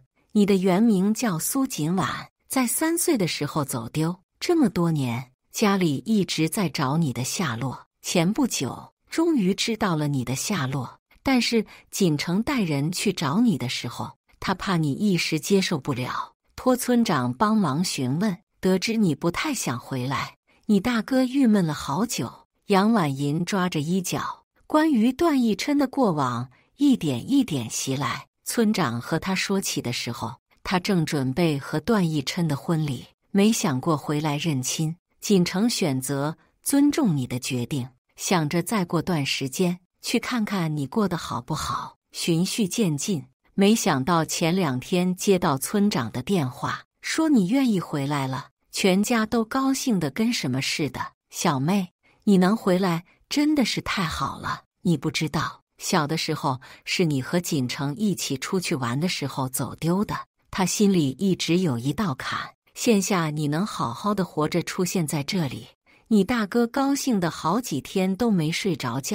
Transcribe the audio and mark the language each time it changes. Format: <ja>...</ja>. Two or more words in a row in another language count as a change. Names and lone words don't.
<zh>你的原名叫蘇錦婉，在3歲的時候走丟，這麼多年，家裡一直在找你的下落。前不久，終於知道了你的下落，但是錦成帶人去找你的時候，他怕你一時接受不了，托村長幫忙詢問，得知你不太想回來，你大哥鬱悶了好久。楊婉銀抓着衣角，關於段奕琛的過往一點一點襲來。村長和他說起的時候，他正準備和段奕琛的婚禮，沒想過回來認親。錦成選擇尊重你的決定，想着再過段時間去看看你過得好不好，循序漸進。沒想到前2天接到村長的電話，說你願意回來了，全家都高興得跟什麼似的。小妹，你能回來真的是太好了。你不知道，小的時候是你和錦成一起出去玩的時候走丟的，他心裡一直有一道坎。現下你能好好的活着出現在這裡，你大哥高興的好幾天都沒睡着覺。</zh>